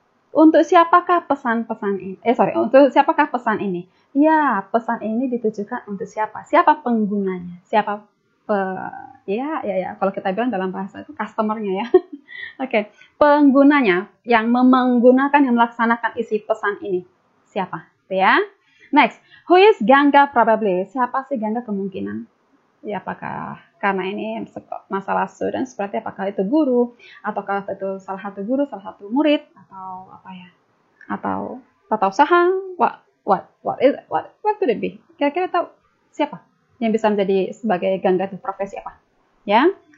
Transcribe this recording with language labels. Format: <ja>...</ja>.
<id>Untuk siapakah pesan-pesan ini? Untuk siapakah pesan ini? Ya, pesan ini ditujukan untuk siapa? Siapa penggunanya? Siapa kalau kita bilang dalam bahasa itu customer-nya ya. Oke. Penggunanya yang menggunakan, yang melaksanakan isi pesan ini. Siapa? Ya.</id> <en>Next, who is Gangga probably?</en> <id>Siapa sih Gangga kemungkinan? Ya, apakah karena ini masalah students, berarti apakah itu guru, ataukah itu salah satu guru, salah satu murid, atau apa ya? Atau tata usaha?</id> <en>What could it be?</en> <id>Kira-kira tahu siapa yang bisa menjadi sebagai Gangga itu profesi apa? Ya.</id>